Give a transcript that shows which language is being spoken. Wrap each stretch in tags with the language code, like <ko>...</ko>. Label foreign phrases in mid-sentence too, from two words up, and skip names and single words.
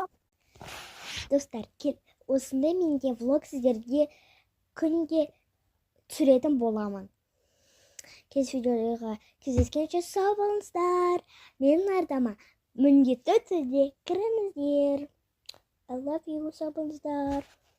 <kk>Достар, осындай менде влог сіздерге күнге түсіретін боламын. Келесі видеоға кездескенше сау болыңыздар. Менің ардама міндетті түрде кіріңіздер.</kk> <en>I love you,</en> <kk>сау болыңыздар.</kk>